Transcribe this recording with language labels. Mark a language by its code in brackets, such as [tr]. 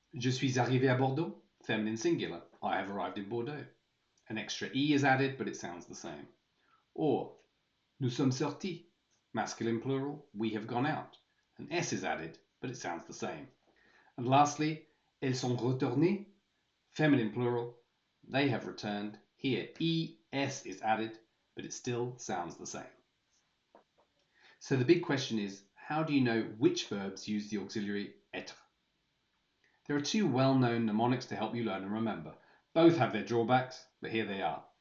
[fr] Je suis arrivé à Bordeaux, [en] feminine singular. I have arrived in Bordeaux. An extra E is added, but it sounds the same. Or, [fr] nous sommes sortis, [en] masculine plural. We have gone out. An S is added, but it sounds the same. And lastly, [fr] elles sont retournées, [en] feminine plural. They have returned. Here, ES is added, but it still sounds the same. So the big question is, how do you know which verbs use the auxiliary être? There are two well-known mnemonics to help you learn and remember. Both have their drawbacks, but here they are.